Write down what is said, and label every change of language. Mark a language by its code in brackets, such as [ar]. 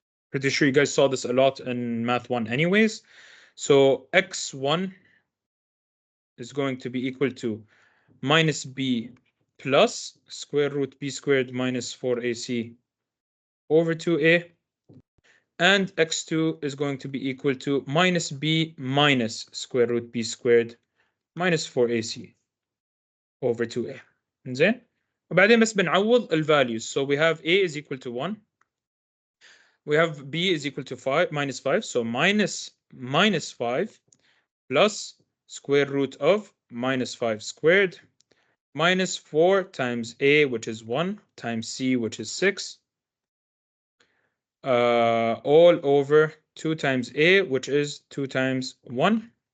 [en] Pretty sure you guys saw this a lot in Math 1 anyways. So x1 is going to be equal to minus b plus square root b squared minus 4ac over 2a. And x2 is going to be equal to minus b minus square root b squared minus 4ac over 2a. [ar] زين؟ وبعدين بس بنعوض الفاليوز. [en] So we have a is equal to 1. We have b is equal to 5 minus 5. So minus 5 plus square root of minus 5 squared minus 4 times a, which is 1, times c, which is 6, all over 2 times a, which is 2 times 1.